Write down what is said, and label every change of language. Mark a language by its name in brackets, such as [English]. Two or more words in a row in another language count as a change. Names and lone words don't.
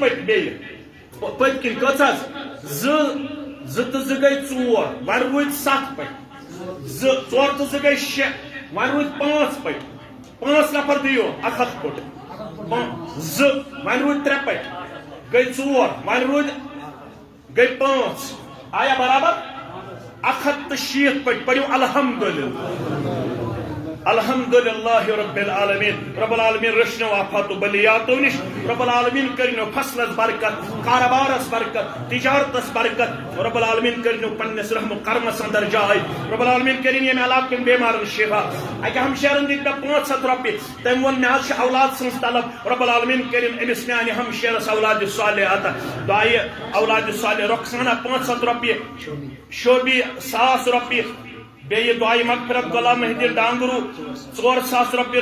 [Kashmiri] پٔتۍ بیٚیہِ پٔتۍ کِنۍ کٔژ حظ 2 تہٕ 2 گٔے 4 وۄنۍ روٗدۍ 7 پٔتۍ 4 تہٕ 2 گٔے 6 وۄنۍ روٗدۍ 5 پٔتۍ 5 نفر دِیو 1 پھُٹ 2 وۄنۍ روٗدۍ 3 پٔتۍ گٔے 4 وۄنۍ روٗدۍ گٔے 5 آیا برابر 160 پٔتۍ پٔرِو [Arabic] الحمدللہ رب العالمین [Kashmiri] رب العالمین رچنو آفات و بلیاتو نش رب العالمین کرنو فصلس برکت کاربارس برکت تجارتس برکت رب العالمین کرنو پنس رحم و کرمس اندر جائے رب العالمین کرن یم علاقہ بیمارن شفا اکہ ہمشیرن دیت مے 500 رۄپیہِ تم ون مے حظ اولاد سنز طلب رب العالمین کرن امس میانہ ہمشیرس اولاد صالح عطا دعائے اولاد صالح رخسانہ 500 رۄپیہِ شوبی 100 رۄپیہِ بیٚیہِ دعائے مغفرت غلام محدین ڈانگرو 400 رۄپیہِ